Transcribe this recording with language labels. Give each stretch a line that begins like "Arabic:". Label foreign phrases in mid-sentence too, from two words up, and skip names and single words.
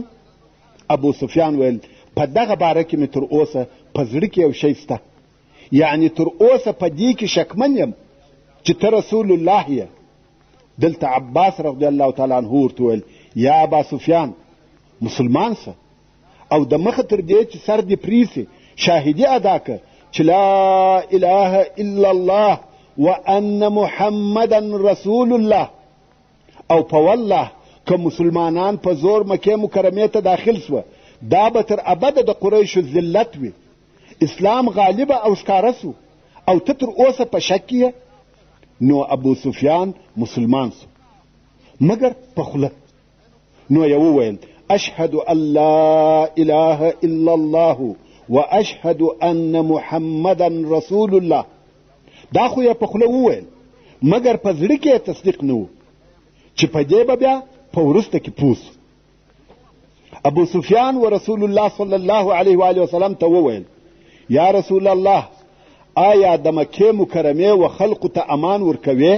Pashto: ابو سفیان ویل په دغه باره کې مې تر اوسه په زړه کې یو شی شته، یعنی تر اوسه په دې کې شکمن یم چې ته رسول الله یې. دلته عباس رضی الله تعالی عنه ورته ویل یا ابا سفیان مسلمان سه او د مخه تر دې چې سر دې پریسي شاهدي ادا که چې
Arabic: لا اله الا الله وان محمدا رسول الله.
Pashto: او په والله که مسلمانان په زور مکې مکرمې ته داخل سوه دا به تر ابده د قریشو ذلت وي اسلام غالبه او ښکاره سو او ته تر اوسه په شک یې، نو ابو سفیان مسلمان سو مګر په خوله. نو یې وویل
Arabic: اشهد ان لا اله الا الله واشهد ان محمدا رسول الله.
Pashto: دا خو یې په خوله وویل مګر په زړه کې تصدیق نه و چې په دې به بیا په وروسته کې پوه سو. ابو سفیان و رسول الله
Arabic: صلی الله علیه و آله وسلم
Pashto: ته وویل
Arabic: یا رسول الله
Pashto: آیا د مکې مکرمې و خلقو ته امان ورکوې؟